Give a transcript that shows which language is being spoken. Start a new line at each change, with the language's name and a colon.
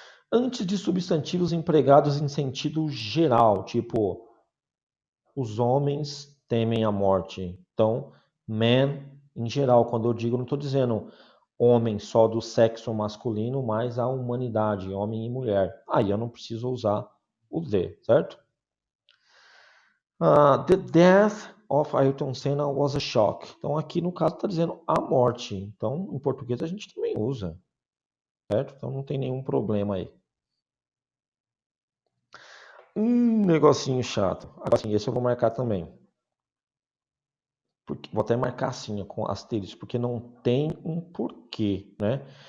Portuguese: Antes de substantivos empregados em sentido geral, tipo os homens temem a morte. Então, man em geral, quando eu digo, não estou dizendo homem só do sexo masculino, mas a humanidade, homem e mulher. Aí eu não preciso usar o the, certo?
English: The death of Ayrton Senna was a shock.
Portuguese: Então aqui no caso está dizendo a morte. Então em português a gente também usa, certo? Então não tem nenhum problema aí. Negocinho chato. Agora sim, esse eu vou marcar também. Vou até marcar assim, ó, com asterisco, porque não tem um porquê, né?